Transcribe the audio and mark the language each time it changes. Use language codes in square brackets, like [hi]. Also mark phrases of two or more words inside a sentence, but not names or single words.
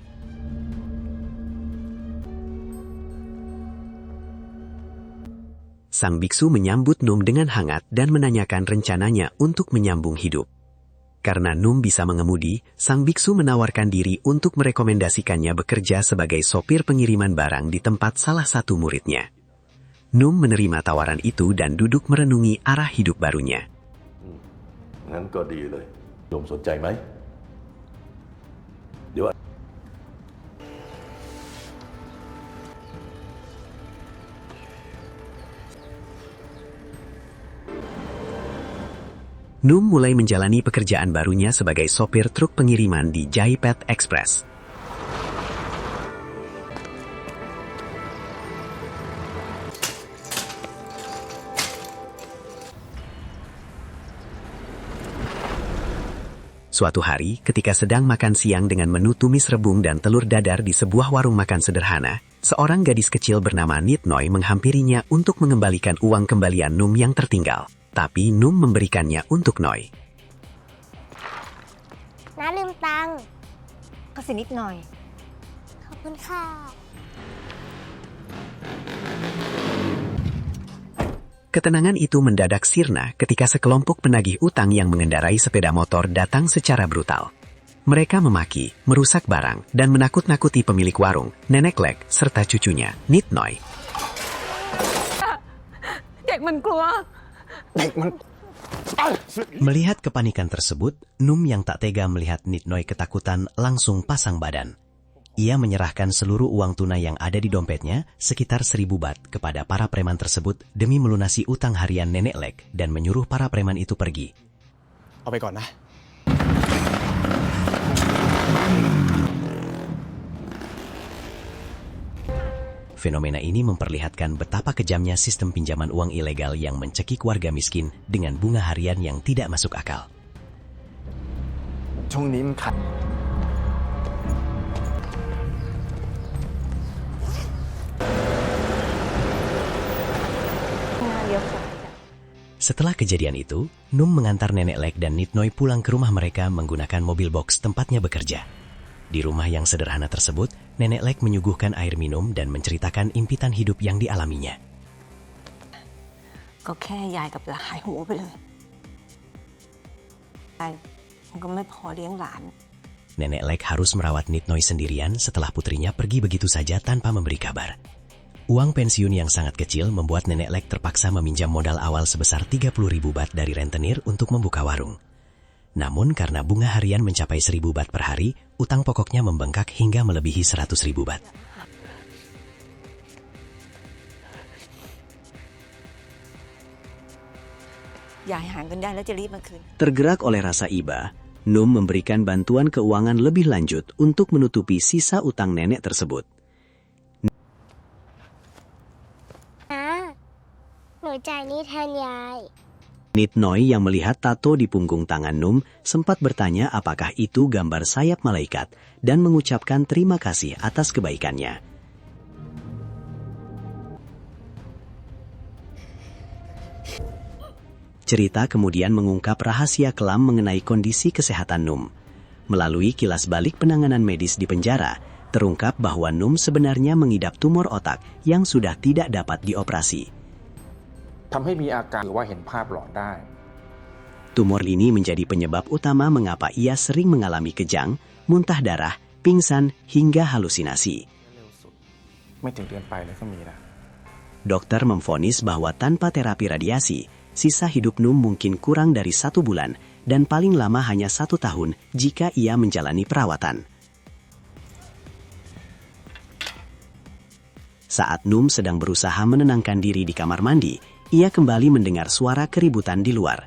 [id] Sang biksu menyambut Num dengan hangat dan menanyakan rencananya untuk menyambung hidup. Karena Num bisa mengemudi, sang biksu menawarkan diri untuk merekomendasikannya bekerja sebagai sopir pengiriman barang di tempat salah satu muridnya. Num menerima tawaran itu dan duduk merenungi arah hidup barunya. [th] งั้นก็ดีเลยโยมสนใจไหมเดี๋ยว [id] Num mulai menjalani pekerjaan barunya sebagai sopir truk pengiriman di Jaipet Express. Suatu hari, ketika sedang makan siang dengan menu tumis rebung dan telur dadar di sebuah warung makan sederhana, seorang gadis kecil bernama Nitnoy menghampirinya untuk mengembalikan uang kembalian Num yang tertinggal. Tapi Num memberikannya untuk Noy. [th] น้าลืมตังค์ ก็สินิดหน่อย ขอบคุณค่ะ [id] Ketenangan itu mendadak sirna ketika sekelompok penagih utang yang mengendarai sepeda motor datang secara brutal. Mereka memaki, merusak barang, dan menakut-nakuti pemilik warung, Nenek Lek, serta cucunya, Nitnoy. [th] เด็กมันกลัว [id] Melihat kepanikan tersebut, Num yang tak tega melihat Nitnoy ketakutan langsung pasang badan. Ia menyerahkan seluruh uang tunai yang ada di dompetnya, sekitar 1000 baht, kepada para preman tersebut demi melunasi utang harian Nenek Lek dan menyuruh para preman itu pergi. [th] เอาไปก่อนนะ [id] Fenomena ini memperlihatkan betapa kejamnya sistem pinjaman uang ilegal yang mencekik warga miskin dengan bunga harian yang tidak masuk akal. [th] ช่วงนี้มันขัด [id] Setelah kejadian itu, Num mengantar Nenek Lek dan Nitnoy pulang ke rumah mereka menggunakan mobil box tempatnya bekerja. Di rumah yang sederhana tersebut, Nenek Lek menyuguhkan air minum dan menceritakan impitan hidup yang dialaminya. [th] ก็แค่ยายกับหลานหายหัวไปเลยยายมันก็ไม่พอเลี้ยงหลาน [id] Nenek Lek harus merawat Nitnoy sendirian setelah putrinya pergi begitu saja tanpa memberi kabar. Uang pensiun yang sangat kecil membuat Nenek Lek terpaksa meminjam modal awal sebesar 30.000 baht dari rentenir untuk membuka warung. Namun karena bunga harian mencapai 1.000 baht per hari, utang pokoknya membengkak hingga melebihi 100.000 baht. Tergerak oleh rasa iba, Num memberikan bantuan keuangan lebih lanjut untuk menutupi sisa utang nenek tersebut. [th] หนูจ่ายหนี้แทนยาย [id] Nitnoy yang melihat tato di punggung tangan Num sempat bertanya apakah itu gambar sayap malaikat dan mengucapkan terima kasih atas kebaikannya. Cerita kemudian mengungkap rahasia kelam mengenai kondisi kesehatan Num. Melalui kilas balik penanganan medis di penjara, terungkap bahwa Num sebenarnya mengidap tumor otak yang sudah tidak dapat dioperasi. [th] ทำให้มีอาการหรือว่าเห็นภาพหลอนได้ [id] Tumor ini menjadi penyebab utama mengapa ia sering mengalami kejang, muntah darah, pingsan, hingga halusinasi. [th] ไม่ถึงเดือนไปเลยก็มีนะ [id] Dokter memvonis bahwa tanpa terapi radiasi, sisa hidup Num mungkin kurang dari 1 bulan dan paling lama hanya 1 tahun jika ia menjalani perawatan. Saat Num sedang berusaha menenangkan diri di kamar mandi, ia kembali mendengar suara keributan di luar.